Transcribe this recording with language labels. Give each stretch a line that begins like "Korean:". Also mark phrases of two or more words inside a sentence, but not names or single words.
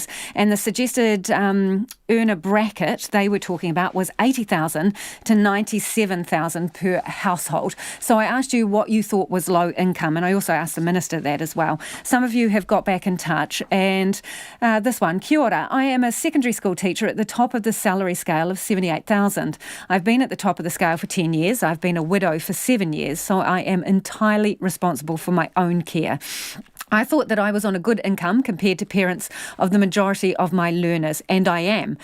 English: And the suggested earner bracket they were talking about was $80,000 to $97,000 per household. So I asked you what you thought was low income, and I also asked the Minister that as well. Some of you have got back in touch, and this one,
Māori: kia ora,
English: I am a secondary school teacher at the top of the salary scale of $78,000. I've been at the top of the scale for 10 years. I've been a widow for 7 years, so I am entirely responsible for my own care. I thought that I was on a good income compared to parents of the majority of my learners, and I am.